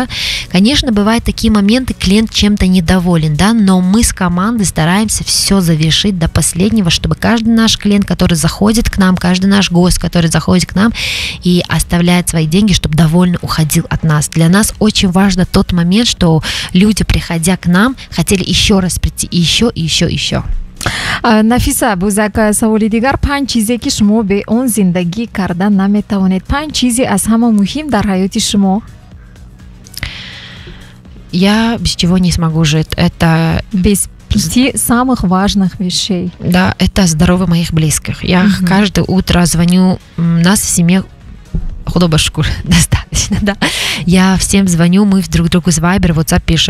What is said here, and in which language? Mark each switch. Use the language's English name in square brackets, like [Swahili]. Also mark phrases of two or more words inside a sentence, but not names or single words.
[Russian] Конечно, бывают такие моменты, клиент чем-то недоволен, да, но мы с командой стараемся все завершить до последнего, чтобы каждый наш клиент, который заходит к нам, каждый наш гость, который заходит к нам и оставляет свои деньги, чтобы довольно уходил от нас. Для нас очень важно тот момент, что люди, приходя к нам, хотели еще раз прийти, и еще, и еще, и еще. [Persian] نفیسه بوزک سوالی دیگر 5 چیزی که شما به اون زندگی کردن نمیتوانید. 5 چیزی از همه مهم در حیات شما. [Russian] Я без чего не смогу жить. Это без 5 самых важных вещей. Да, это здоровье моих близких. Я каждое утро звоню, нас в семье худо-башкур достаточно, да. Я всем звоню, мы друг другу с Viber, WhatsApp пишем.